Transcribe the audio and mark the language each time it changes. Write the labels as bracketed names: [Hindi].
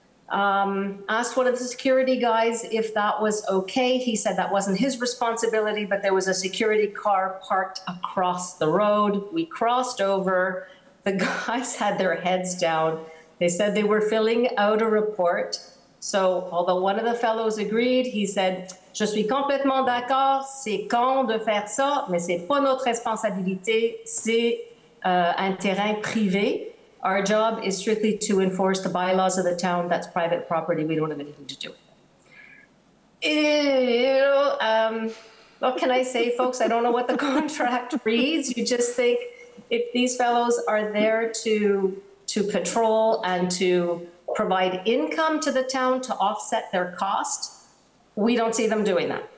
[English] Asked one of the security guys if that was okay. He said that wasn't his responsibility, but there was a security car parked across the road. We crossed over. The guys had their heads down. They said they were filling out a report. So although one of the fellows agreed, he said, [French] je suis complètement d'accord, c'est con de faire ça, mais c'est pas notre responsabilité, c'est un terrain privé. [English] Our job is strictly to enforce the bylaws of the town. That's private property. We don't have anything to do with it. What can I say, folks? I don't know what the contract reads. You just think if these fellows are there to patrol and to provide income to the town to offset their cost, we don't see them doing that.